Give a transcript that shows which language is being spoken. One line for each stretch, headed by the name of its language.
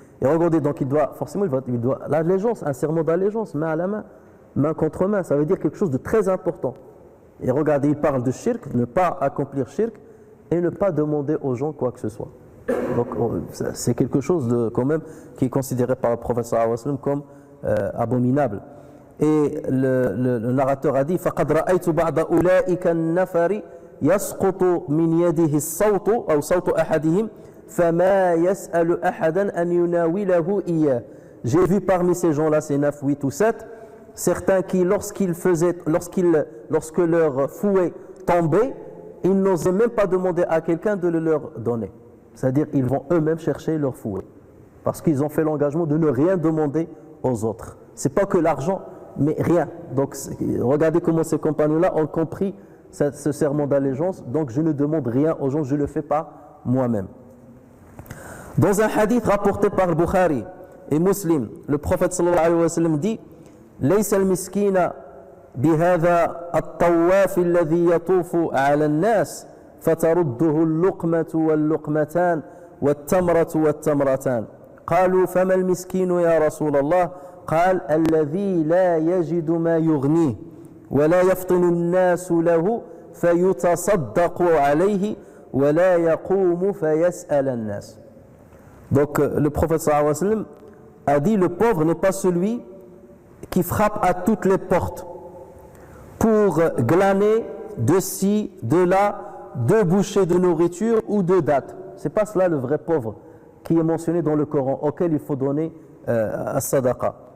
French: Et regardez, donc il doit l'allégeance, un serment d'allégeance, main à la main, main contre main, ça veut dire quelque chose de très important. Et regardez, il parle de shirk, ne pas accomplir shirk et ne pas demander aux gens quoi que ce soit. Donc c'est quelque chose de, quand même qui est considéré par le prophète sallallahu alayhi wa sallam comme abominable. Et le narrateur a dit,
Arabic: فَقَدْ رَأَيْتُ بَعْضَ أُولَٰئِكَ النَّفَرِ يَسْقُطُ مِنْ يَدِهِ الصَّوْتُ أَوْ صَوْتُ أَحَدِهِمْ فَمَا يَسْأَلُ أَحَدًا أَنْ يُنَاوِلَهُ إِيَّاهُ.
French: J'ai vu parmi ces gens-là, ces 9, 8 ou 7, certains qui, lorsque leur fouet tombait, ils n'osaient même pas demander à quelqu'un de le leur donner. C'est-à-dire, ils vont eux-mêmes chercher leur fouet. Parce qu'ils ont fait l'engagement de ne rien demander aux autres. C'est pas que l'argent, mais rien. Donc, regardez comment ces compagnons-là ont compris ce serment d'allégeance. Donc, je ne demande rien aux gens, je le fais pas moi-même. Dans un hadith rapporté par le Bukhari et Muslim, le prophète sallallahu alayhi wa sallam dit,
Arabic: ليس المسكين بهذا الطواف الذي يطوف على الناس فترده اللقمة واللقمتان والتمرة والتمرتان. قالوا فما المسكين يا رسول الله؟ قال الذي لا يجد ما يغنيه ولا يفطن الناس له فيتصدق عليه ولا يقوم فيسأل الناس.
French: Donc le prophète sallallahu alayhi wa sallam a dit, le pauvre n'est pas celui qui frappe à toutes les portes pour glaner de ci, de là, 2 bouchées de nourriture ou 2 dattes. C'est pas cela le vrai pauvre qui est mentionné dans le Coran, auquel il faut donner à sadaqa.